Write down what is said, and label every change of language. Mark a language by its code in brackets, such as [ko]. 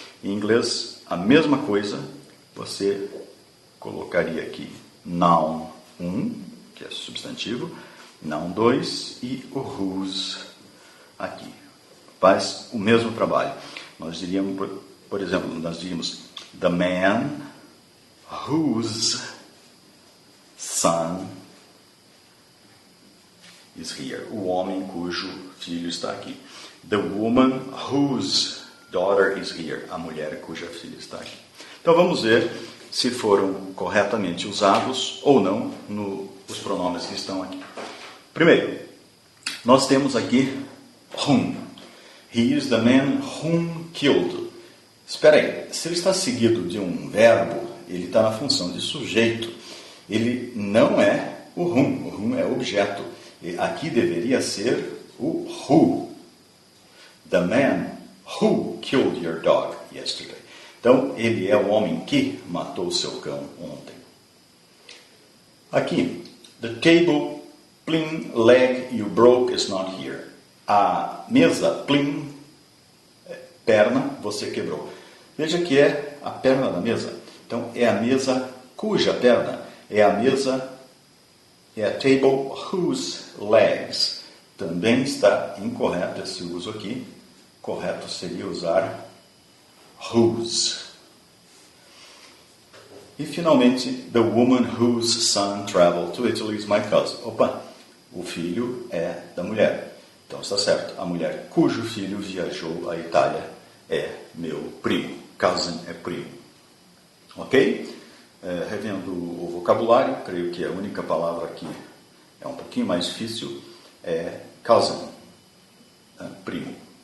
[pt] Em inglês, a mesma coisa, você colocaria aqui noun 1, que é substantivo, noun 2 e o whose aqui. Faz o mesmo trabalho. Nós diríamos, por exemplo, nós diríamos [en] the man whose son is here. [pt] O homem cujo filho está aqui. [en] The woman whose daughter is here. [pt] A mulher cuja filha está aqui. Então vamos ver se foram corretamente usados ou não os pronomes que estão aqui. Primeiro, nós temos aqui whom. [en] He is the man whom killed. [pt] Espera aí, se ele está seguido de um verbo, ele está na função de sujeito. Ele não é o whom. O whom é objeto. E aqui deveria ser o who. [en] The man who killed your dog yesterday. [pt] Então, ele é o homem que matou seu cão ontem. [en] Aqui, the table, plim, leg you broke is not here. [pt] A mesa, plim, perna, você quebrou. Veja que é a perna da mesa. Então, é a mesa cuja perna. É a mesa, é a [en] table whose legs. [pt] Também está incorreto esse uso aqui. Correto seria usar whose. [en] E finalmente, the woman whose son traveled to Italy is my cousin. [pt] Opa, o filho é da mulher. Então está certo, a mulher cujo filho viajou à Itália é meu primo. Cousin é primo. Ok? Revendo o vocabulário, creio que a única palavra que é um pouquinho mais difícil é cousin, primo.